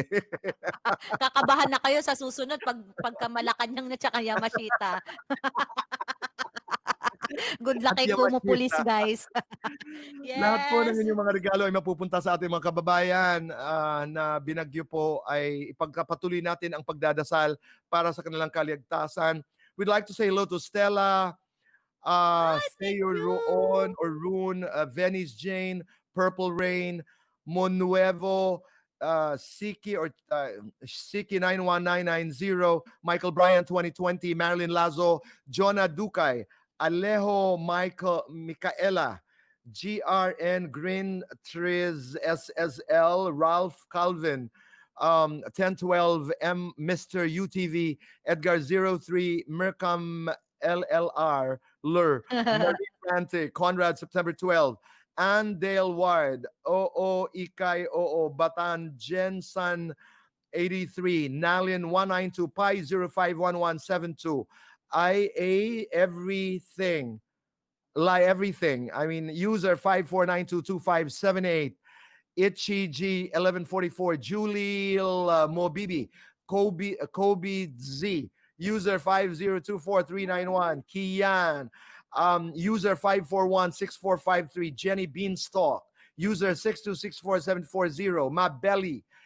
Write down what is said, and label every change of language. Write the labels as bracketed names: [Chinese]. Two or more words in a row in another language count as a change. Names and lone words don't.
[Filipino] Kakabahan na kayo sa susunod pagka Malacanang na tsaka Yamashita. [English] Good luck [Filipino] At kay Kumu Police, Yamashita. [English] guys. [Filipino] Lahat po ng [English] Yes. [Filipino] inyong mga regalo ay mapupunta sa ating mga kababayan na binagyo po ay ipagpatuloy natin ang pagdadasal para sa kanilang kaligtasan. [English] We'd like to say hello to Stella, Thank Sayo Roon you. or Rune, Venice Jane, Purple Rain, Monuevo, Siki 91990, Michael Bryan 2020, Marilyn Lazo, Jonah Ducay, Alejo Micaela, GRN Green Triz SSL, Ralph Calvin, 1012 M Mr. UTV, Edgar 03, Mercam LLR, Lur, Marie Frantic, Conrad September 12, Ann Dale Ward, Oo Ikay Oo, Batan Jensan 83, Nalian 192, Pi 051172, IA Everything, Lie Everything. I mean, user 54922578, Itchy G 1144, Julie Mobibi, Kobe Z, user 5024391, Kian, user 5416453, Jenny Beanstalk, user 6264740, Mabelly,